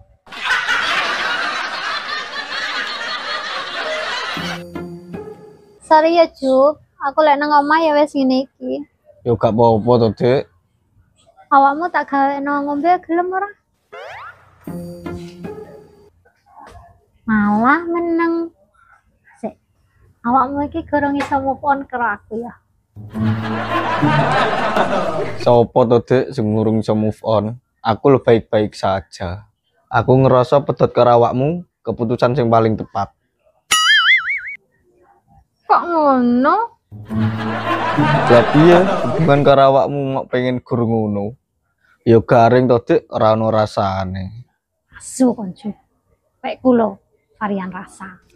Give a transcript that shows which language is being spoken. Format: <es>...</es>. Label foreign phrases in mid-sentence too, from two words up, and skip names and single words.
<jv>Sorry ya, Juk. Aku lek nang omah ya wis ngene iki. Yo gak apa-apa to, Dik. Awakmu tak gawe nang ngombe gelem ora? Malah meneng. Sik. Awakmu iki gorong iso</jv> <en>move on</en> <jv>karo aku ya. Sopo to, Dik, sing ngurung iso move on? Aku lo</jv> <id>baik-baik saja.</id> <jv>Aku ngerasa pedot karo awakmu keputusan sing paling tepat. Kok ngono? Lah piye hubungan karo awakmu mok pengen gur ngono? Ya garing to, Dik, ora ono rasane. Asu kon, Juk. Kayak kulo varian rasa.</jv>